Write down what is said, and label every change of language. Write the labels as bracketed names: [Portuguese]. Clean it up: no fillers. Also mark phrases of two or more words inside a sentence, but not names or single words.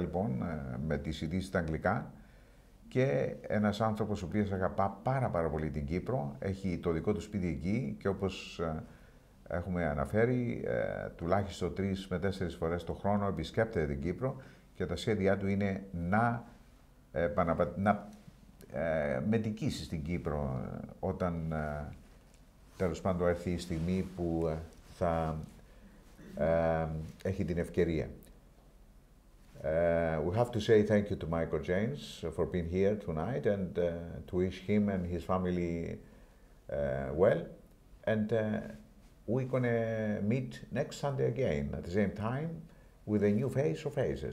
[Greek] λοιπόν, με τις ειδήσεις στα αγγλικά, και ένας άνθρωπος ο οποίος αγαπά πάρα πολύ την Κύπρο, έχει το δικό του σπίτι εκεί και όπως έχουμε αναφέρει, τουλάχιστον 3 με 4 φορές το χρόνο επισκέπτεται την Κύπρο και τα σχέδιά του είναι να μετικήσει στην Κύπρο όταν τέλος πάντων έρθει η στιγμή που θα έχει την ευκαιρία. [English] We have to say thank you to Michael James for being here tonight, and to wish him and his family well. And we're gonna meet next Sunday again at the same time with a new face or faces.